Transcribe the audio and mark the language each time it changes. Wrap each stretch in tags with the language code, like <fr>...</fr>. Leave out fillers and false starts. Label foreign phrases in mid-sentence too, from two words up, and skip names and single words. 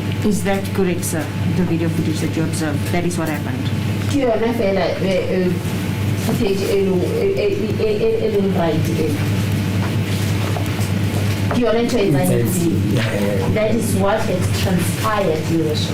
<en>Is that correct, sir? The video footage that you observed, that is what happened.</en> <st>Ke yona fela footage e leng right e. Ke yona ntho e etsahetseng.</st> <en>That is what has transpired, Your Worship.</en>